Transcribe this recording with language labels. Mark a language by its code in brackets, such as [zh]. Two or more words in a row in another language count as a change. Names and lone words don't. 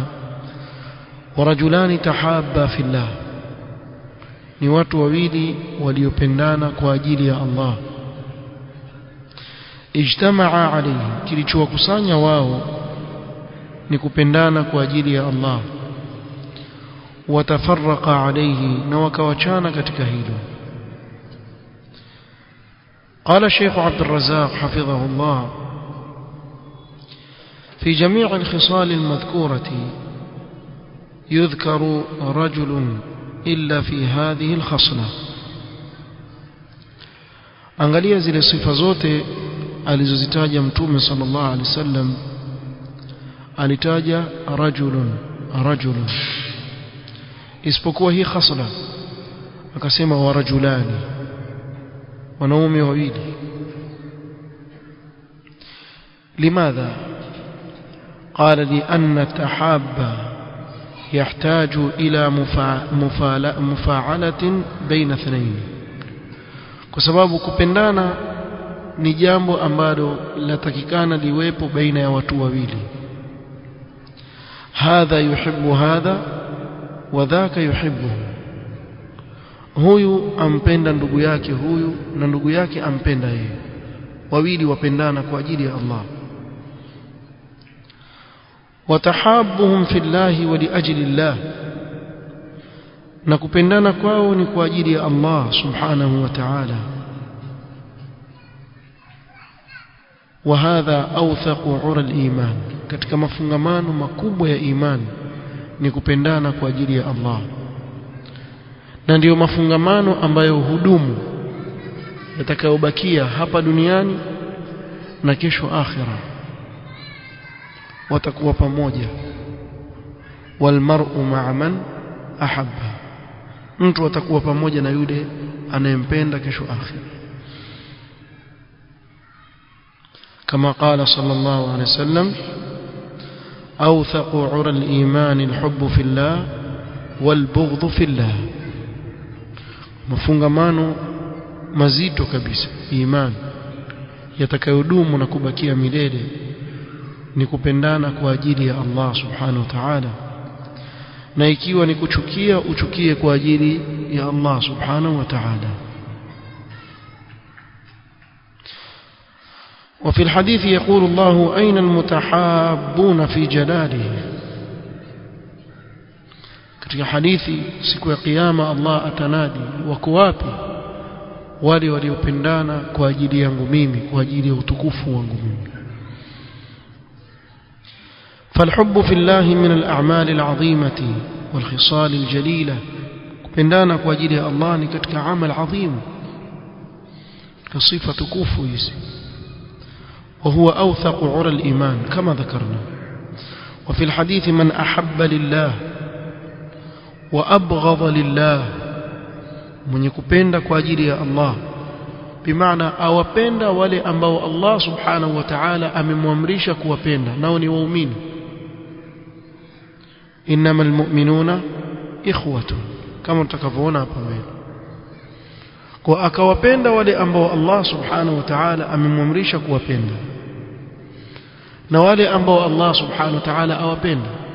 [ar] ورجلان تحابا في الله, [sw] ni watu wawili waliopendana kwa ajili ya Allah. [ar] اجتمعا عليه, [sw] kilichowakusanya wao ni kupendana kwa ajili ya Allah. [ar] وتفرقا عليه, [sw] na wakawachana katika hilo. [ar] قال الشيخ عبد الرزاق حفظه الله: في جميع الخصال المذكورة يذكر رجل إلا في هذه الخصلة. [sw] angalia zile sifa zote alizozitaja Mtume [ar] صلى الله عليه وسلم, [sw] alitaja rajulun isipokuwa hii khasla, akasema warajulani, wanaume wawili. [ar] لماذا؟ قال: لأن التحاب يحتاج إلى مفاعلة بين اثنين. [sw] kwa sababu kupendana ni jambo ambalo latakikana liwepo baina ya watu wawili. [ar] هذا يحب هذا وذاك يحبه, [sw] huyu ampenda ndugu yake huyu na ndugu yake ampenda yeye, wawili wapendana kwa ajili ya Allah. [ar] وتحابهم في الله ولأجل الله, [sw] na kupendana kwao ni kwa ajili ya Allah [ar] سبحانه وتعالى. وهذا أوثق عرى الإيمان, [sw] katika mafungamano makubwa ya imani ni kupendana kwa ajili ya Allah, na ndio mafungamano ambayo hudumu, yatakayobakia hapa duniani na kesho akhira. watakuwa pamoja. [ar] والمرء مع من أحب, [sw] mtu atakuwa pamoja na yule anayempenda kesho akhira. [ar] كما قال صلى الله عليه وسلم: أوثق عرى الإيمان الحب في الله والبغض في الله. [sw] mafungamano mazito kabisa imani yatakayodumu na kubakia milele ni kupendana kwa ajili ya Allah [ar] سبحانه وتعالى, [sw] na ikiwa ni kuchukia, uchukie kwa ajili ya Allah [ar] سبحانه وتعالى. وفي الحديث يقول الله: أين المتحابون في جلاله. [sw] katika hadithi siku ya kiyama Allah atanadi, wako wapi wale waliopendana kwa ajili yangu mimi, kwa ajili ya utukufu wangu mimi. [ar] فالحب في الله من الأعمال العظيمة والخصال الجليلة. [sw] kupendana kwa ajili ya Allah ni katika [ar] أعمال عظيم, [sw] sifa tukufu hizi. [ar] وهو أوثق عرى الإيمان كما ذكرنا. وفي الحديث من أحب لله وأبغض لله من [sw] يكupenda kwa ajili ya Allah bimaana awapenda wale ambao Allah [ar] سبحانه وتعالى [sw] amemwamrisha kuwapenda nao ni waumini [ar] إنما المؤمنون إخوة [sw] kama tutakavyoona hapa mbele kwa akawapenda wale ambao Allah [ar] سبحانه وتعالى [sw] amemwamrisha kuwapenda na wale ambao Allah [ar] سبحانه وتعالى [sw] awapenda